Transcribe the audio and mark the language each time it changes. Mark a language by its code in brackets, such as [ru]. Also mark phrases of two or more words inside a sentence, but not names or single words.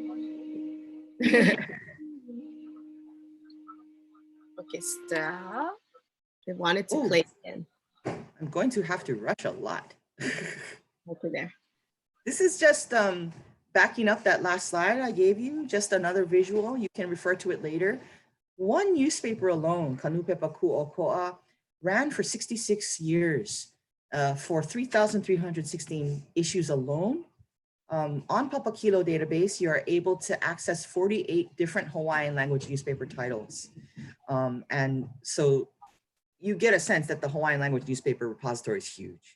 [en] Okay, stop. They wanted to play again. I'm going to have to rush a lot. Over there. This is just backing up that last slide I gave you, just another visual. You can refer to it later. One newspaper alone, ka nūpepa ku'oko'a, ran for 66 years for 3,316 issues alone. On Papakilo database, you are able to access 48 different Hawaiian language newspaper titles. And so you get a sense that the Hawaiian language newspaper repository is huge.